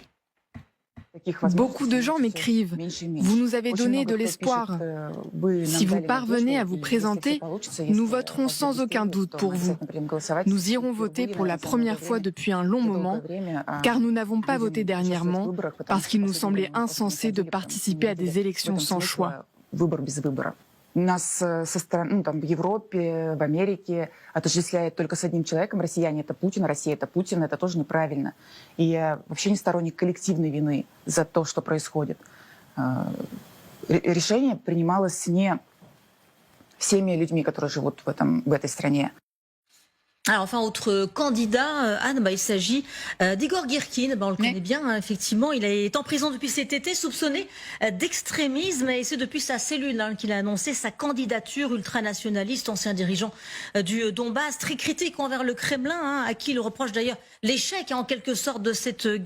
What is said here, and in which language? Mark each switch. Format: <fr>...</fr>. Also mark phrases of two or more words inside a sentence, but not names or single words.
<fr>Beaucoup de gens m'écrivent. Vous nous avez donné de l'espoir. Si vous parvenez à vous présenter, nous voterons sans aucun doute pour vous. Nous irons voter pour la première fois depuis un long moment, car nous n'avons pas voté dernièrement, parce qu'il nous semblait insensé de participer à des élections sans choix.</fr> <ru>Нас со стороны, в Европе, в Америке отождествляют только с одним человеком. Россияне — это Путин, Россия — это Путин. Это тоже неправильно. И я вообще не сторонник коллективной вины за то, что происходит. Решение принималось не всеми людьми, которые живут в этой стране.</ru> <fr>Alors, enfin, autre candidat, Anne, il s'agit d'Igor Girkin. On le connaît bien, effectivement. Il est en prison depuis cet été, soupçonné d'extrémisme. Et c'est depuis sa cellule qu'il a annoncé sa candidature ultranationaliste, ancien dirigeant du Donbass, très critique envers le Kremlin, à qui il reproche d'ailleurs l'échec, en quelque sorte, de cette guerre.</fr>